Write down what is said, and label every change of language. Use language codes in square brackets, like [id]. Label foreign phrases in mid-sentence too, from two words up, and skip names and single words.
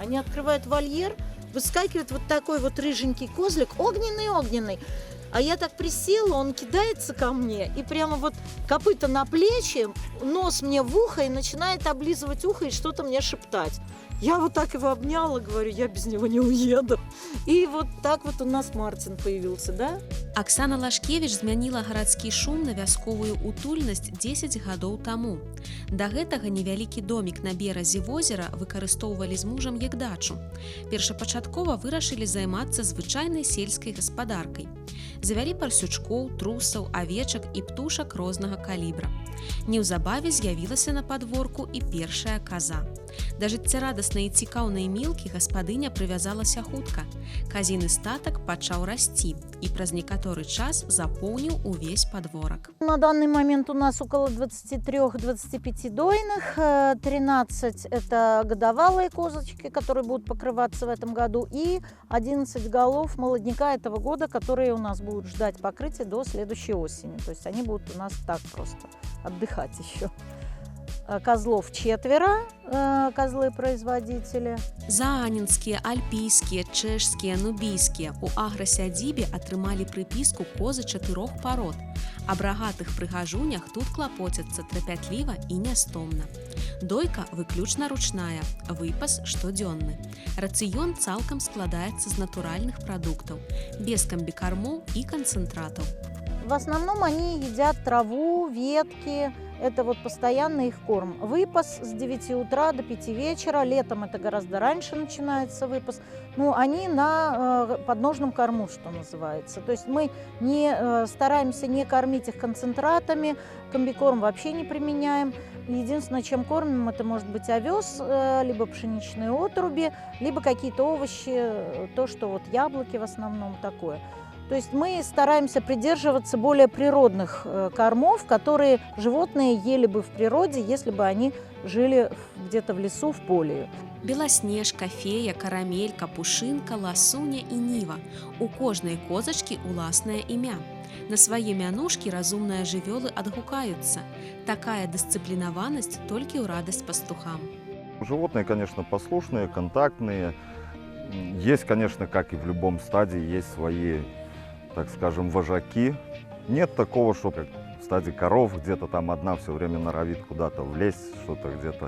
[ru] Они открывают вольер, выскакивает вот такой вот рыженький козлик, огненный. А я так присела, он кидается ко мне и прямо вот копыта на плечи, нос мне в ухо и начинает облизывать ухо и что-то мне шептать. Я вот так его обняла, говорю, я без него не уеду. И вот так вот у нас Мартин появился, да? [be] Аксана Лашкевіч змяніла гарадскі шум на вясковую утульнасць 10 гадоў таму. Да гэтага невялікі домік на беразе возера выкарыстоўвалі з мужам як дачу. Першапачаткова вырашылі займацца звычайнай сельскай гаспадаркай. Завялі парсючкоў, трусаў, авечак і птушак рознага калібра. Неўзабаве з'явілася на падворку і першая каза. Да жыццярадаснай і цікаўнай мілкі гаспадыня прывязалася хутка. Казіны статак пачаў расці і праз некаторы час запоўніў увесь падворак. [ru] На данный момент у нас около 23-25 дойных, 13 это годовалые козочки, которые будут покрываться в этом году, и 11 голов молодняка этого года, которые у нас будут ждать покрытия до следующей осени. То есть они будут у нас так просто отдыхать еще. Козлов 4, козлы-производители. [be] Заанінскія, альпійскія, чэшскія, нубійскія у аграсядзібе атрымалі прыпіску козы 4 парод. Аб рагатых прыгажунях тут клапоцяцца трапятліва і нястомна. Дойка выключна ручная, выпас штодзённы. Рацыён цалкам складаецца з натуральных прадуктаў, без камбікармоў і канцэнтратаў. [ru] В основном они едят траву, ветки. Это вот постоянный их корм. Выпас с 9 утра до 5 вечера. Летом это гораздо раньше начинается выпас. Они на подножном корму, что называется. То есть мы стараемся не кормить их концентратами. Комбикорм вообще не применяем. Единственное, чем кормим, это может быть овес, либо пшеничные отруби, либо какие-то овощи, то, что вот яблоки в основном такое. То есть мы стараемся придерживаться более природных кормов, которые животные ели бы в природе, если бы они жили где-то в лесу, в поле. [be] Беласнежка, фея, карамелька, пушынка, ласуня і ніва. У кожнай козачкі уласнае імя. На свае мянушкі разумныя жывёлы адгукаюцца. Такая дысцыплінаванасць толькі ў радасць пастухам. [ru] Животные, конечно, послушные, контактные. Есть, конечно, как и в любом стаде, есть свои, так скажем, вожаки. Нет такого, что как в стаде коров, где-то там одна все время норовит куда-то влезть, что-то где-то.